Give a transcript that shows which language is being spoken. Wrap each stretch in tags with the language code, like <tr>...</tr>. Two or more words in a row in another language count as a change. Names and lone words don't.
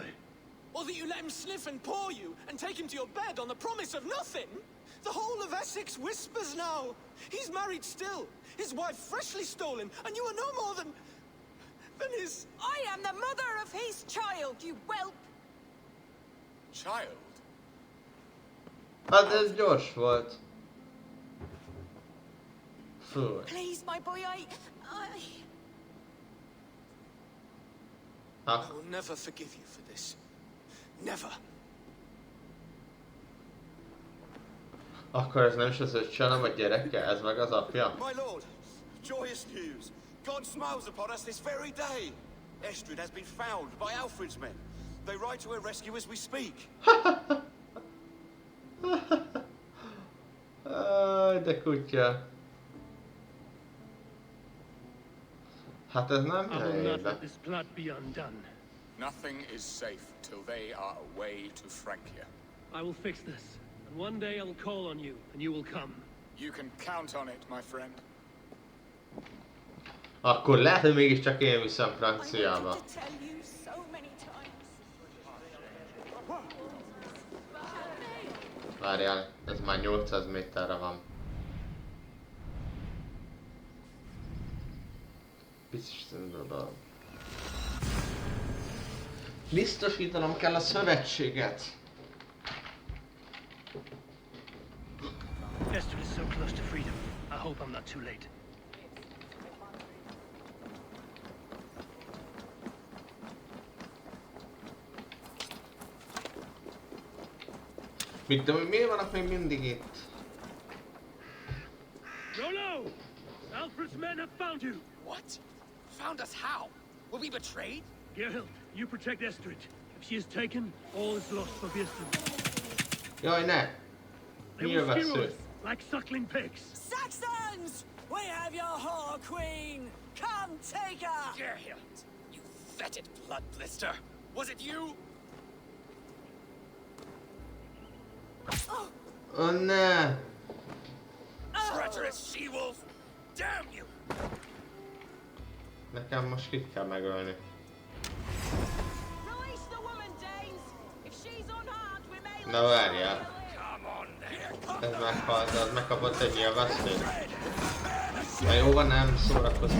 <en>Or that you let him sniff and paw you, and take him to your bed on the promise of nothing? The whole of Essex whispers now. He's married still, his wife freshly stolen, and you are no more than his... I am the mother of his child, you whelp! Child?</en> <hu>Hát ez gyors volt. Fú.</hu> <en>Please, my boy, I... I will never forgive you for this. Never.</en> <hu>Akkor ez nem is az öccse, hanem a gyereke, ez meg az apja.</hu> <en>My lord, joyous news. God smiles upon us this very day. Estrid has been found by Alfred's men. They ride to her rescue as we speak.</en> <hu>De kutya. Hát ez nem helyébe.</hu> <en>Nothing is safe till they are away to Francia. I will fix this, and one day I will call on you, and you will come. You can count on it, my friend.</en> <hu>Akkor lehet, hogy mégiscsak én viszem Franciába. Várjál, ez már 800 méterre van. Biztosítanom kell a szövetséget.</hu> <en>Estrid is so close to freedom. I hope I'm not too late.</en> <hu>Mit tudom, hogy miért vannak még mindig itt?</hu> <en>Rollo! Alfred's men have found you! What? Found us how? Were we betrayed? Gerhild, you protect Estrid. If she is taken, all is lost for Birsten.</en> <hu>Jaj, ne!</hu> <en>They</en> <hu>Mi</hu> <en>will</en> <hu>a</hu> <en>skewer</en> <hu>vesző?</hu> <en>us like suckling pigs. Saxons! We have your whore queen! Come take her! Gerhild, you fetid blood blister! Was it you?</en> <hu>Oh ne!</hu> <en>Treacherous she-wolf! Damn you!</en> <hu>Nekem most kit kell megölni. Na várjál. Ez meghalt, az megkapott egy nyilvesztényt. Na jó van, nem szórakozunk.</hu>